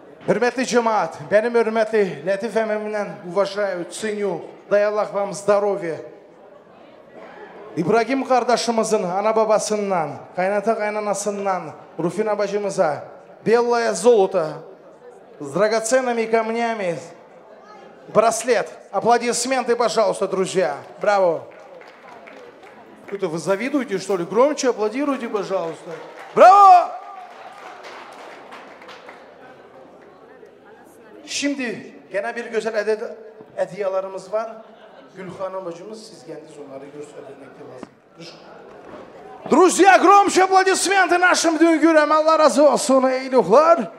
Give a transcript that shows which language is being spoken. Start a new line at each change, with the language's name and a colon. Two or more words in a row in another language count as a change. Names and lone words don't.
Turkish: Hürmetli cemaat, benim hürmetli Latif emmimden
Russian: уважаю, ценю, дай Allah вам здоровья.
Turkish: İbrahim kardeşimizin ana babasından, kaynata kaynanasından, Rufina bacımıza,
Russian: белое золото с драгоценными камнями, браслет. Аплодисменты, пожалуйста, друзья. Браво. Что-то вы завидуете, что ли? Громче аплодируйте, пожалуйста. Браво!
Turkish: Şimdi gene bir güzel hediyelerimiz var. Gülhanım bacımız, siz kendiniz onları göstermekte lazım.
Russian: Друзья, громче аплодисменты нашим düngürem.
Turkish: Allah razı olsun, eyluhlar.